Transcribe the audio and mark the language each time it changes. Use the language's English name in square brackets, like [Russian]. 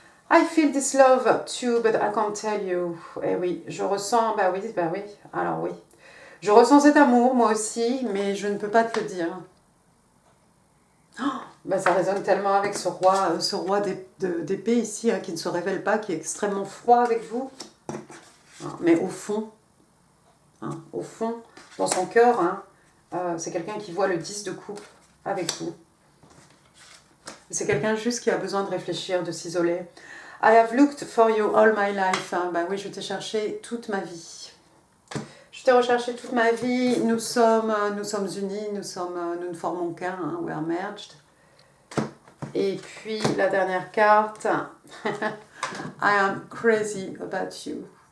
[English] I feel this love too, but I can't tell you. [French] Eh oui, je ressens, bah oui, alors oui. Je ressens cet amour, moi aussi, mais je ne peux pas te le dire. Oh, ça résonne tellement avec ce roi d'épée ici, hein, qui ne se révèle pas, qui est extrêmement froid avec vous. Mais au fond, dans son cœur, hein, c'est quelqu'un qui voit le 10 de coupe avec vous. C'est quelqu'un juste qui a besoin de réfléchir, de s'isoler. [English] I have looked for you all my life. [French] Hein. Oui, je t'ai cherché toute ma vie. Je t'ai recherché toute ma vie. Nous sommes unis, nous ne formons qu'un. Hein. [English] We are merged. [French] Et puis, la dernière carte. [English] I am crazy about you.